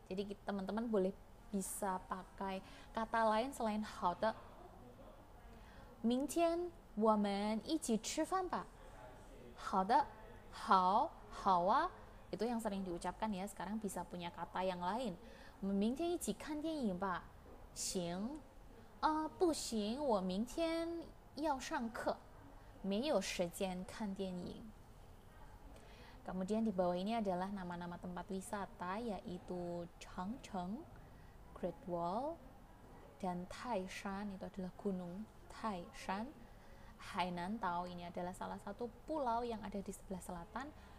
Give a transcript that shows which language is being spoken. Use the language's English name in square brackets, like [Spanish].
[Indonesian] Jadi teman-teman boleh bisa pakai kata lain selain hao de. [Chinese] 明天我们一起吃饭吧。好的，好，好啊。 [Indonesian] Itu yang sering diucapkan ya. Sekarang bisa punya kata yang lain. [Chinese] 我们明天一起看电影吧。行。不行，我明天要上课，没有时间看电影。 [Indonesian] Kemudian di bawah ini adalah nama-nama tempat wisata, yaitu Changcheng, Great Wall, dan Taishan, itu adalah gunung Taishan. Hainan Tao ini adalah salah satu pulau yang ada di sebelah selatan.